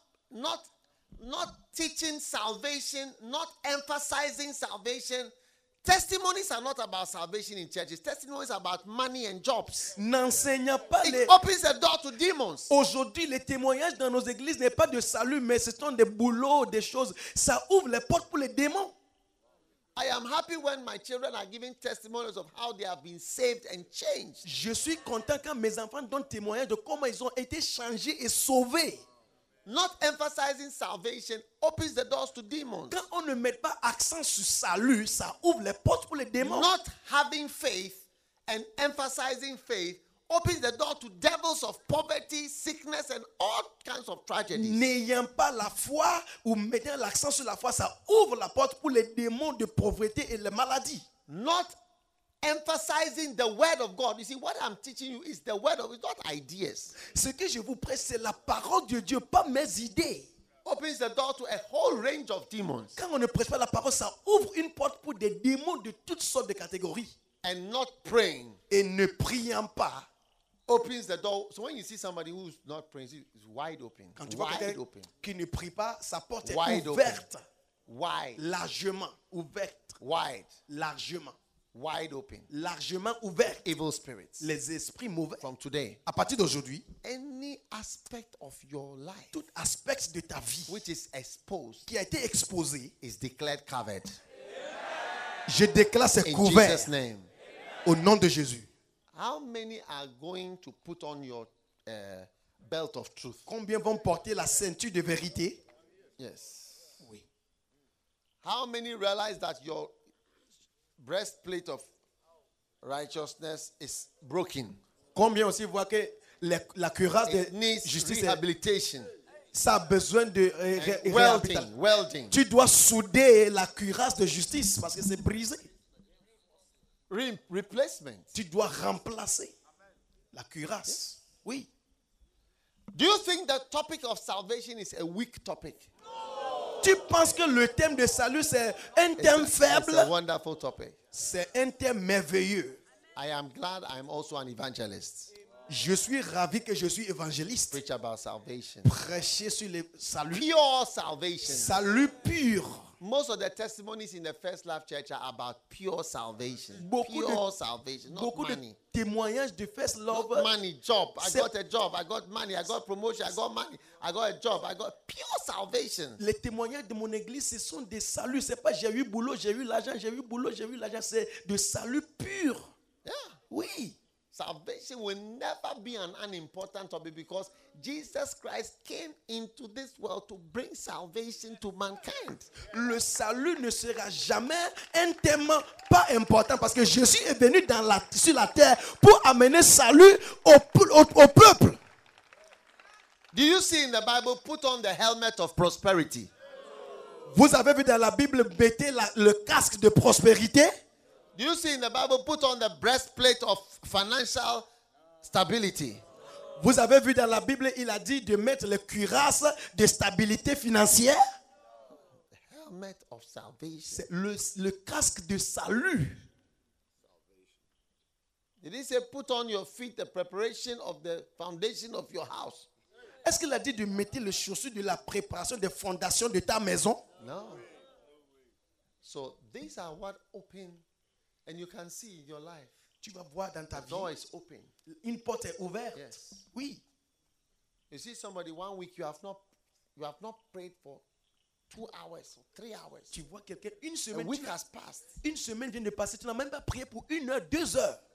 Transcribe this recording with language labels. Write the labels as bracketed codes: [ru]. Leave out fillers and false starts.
[en] Not teaching salvation, not emphasizing salvation. Testimonies are not about salvation in churches. Testimonies are about money and jobs. [fr] N'enseignant pas [en] it [fr] les. [en] It opens the door to demons. [fr] Aujourd'hui, les témoignages dans nos églises n'est pas de salut, mais ce sont des boulots, des choses. Ça ouvre les portes pour les démons. [en] I am happy when my children are giving testimonies of how they have been saved and changed. [fr] Je suis content quand mes enfants donnent témoignage de comment ils ont été changés et sauvés. [en] Not emphasizing salvation opens the doors to demons. [fr] Quand on ne met pas accent sur salut, ça ouvre les portes pour les démons. [en] Not having faith and emphasizing faith opens the door to devils of poverty, sickness and all kinds of tragedies. [fr] N'ayant pas la foi ou mettant l'accent sur la foi, ça ouvre la porte pour les démons de pauvreté et les maladies. [en] Not emphasizing the word of God. You see, what I'm teaching you is the word of God, not ideas. [fr] Ce que je vous prêche, c'est la parole de Dieu, pas mes idées. [en] Opens the door to a whole range of demons. [fr] Quand on ne prêche pas la parole, ça ouvre une porte pour des démons de toutes sortes de catégories. [en] And not praying. [fr] Et ne priant pas. [en] Opens the door. So when you see somebody who's not praying, it's wide open. [fr] Quand tu vois [en] wide [fr] quelqu'un [en] open. [fr] Qui ne prie pas, sa porte [en] wide [fr] est ouverte. [en] Open. Wide. [fr] Largement ouverte. [en] Wide. [fr] Largement. [en] Wide open. [fr] Largement ouverte. [en] Evil spirits. [fr] Les esprits mauvais. [en] From today. [fr] À partir d'aujourd'hui. [en] Any aspect of your life. [fr] Tout aspect de ta vie. [en] Which is exposed. [fr] Qui a été exposé. [en] Is declared covered. [fr] Je déclare c'est couvert. [en] Jesus name. [fr] Au nom de Jésus. [en] How many are going to put on your belt of truth? [fr] Combien vont porter la ceinture de vérité? [en] Yes. [fr] Oui. [en] How many realize that your breastplate of righteousness is broken? [fr] Combien aussi voient que la cuirasse de justice. [en] Rehabilitation. [fr] Ça a besoin de [en] welding. [fr] Tu dois souder la cuirasse de justice parce que c'est brisé. [en] Replacement. [fr] Tu dois remplacer la cuirasse. [en] Yes. [fr] Oui. [en] Do you think the topic of salvation is a weak topic? [fr] Tu penses que le thème de salut c'est un thème faible? [en] It's a wonderful topic. [fr] C'est un thème merveilleux. [en] I am glad I am also an evangelist. [fr] Je suis ravi que je suis évangéliste. [en] Preach about salvation. [fr] Prêcher sur le salut. [en] Pure salvation. [fr] Salut pur. [en] Most of the testimonies in the First Life Church are about pure salvation. Not money. [fr] Témoignages de First Love. [en] Not money, job. I got a job. I got money. I got promotion. I got money. I got a job. I got pure salvation. [fr] Les témoignages de mon église, ce sont des saluts. C'est pas j'ai eu boulot, j'ai eu l'argent, j'ai eu boulot, j'ai eu l'argent. C'est de salut pur. [en] Yeah. [fr] Oui. [en] Salvation will never be an unimportant topic because Jesus Christ came into this world to bring salvation to mankind. [fr] Le salut ne sera jamais un thème pas important parce que Jésus est venu dans la, sur la terre pour amener salut au peuple. [en] Do you see in the Bible, put on the helmet of prosperity? [fr] Vous avez vu dans la Bible, mettez le casque de prospérité? [en] Do you see in the Bible, put on the breastplate of financial stability? [fr] Vous avez vu dans la Bible, il a dit de mettre les cuirasses de stabilité financière? [en] The helmet of salvation. [fr] C'est le casque de salut. [en] Did he say, put on your feet the preparation of the foundation of your house? [fr] Est-ce qu'il a dit de mettre les chaussures de la préparation des fondations de ta maison? [en] No. So these are what open. And you can see in your life. [fr] Tu vas voir dans ta [en] the [fr] vie. [en] Door is open. [fr] Une porte est ouverte. [en] Yes. [fr] Oui. [en] You see somebody 1 week you have not prayed for 2 hours or 3 hours. [fr] Tu vois quelqu'un une semaine. [en] A week has passed. [fr] Une semaine vient de passer. Tu n'as même pas prié pour 1 heure, 2 heures.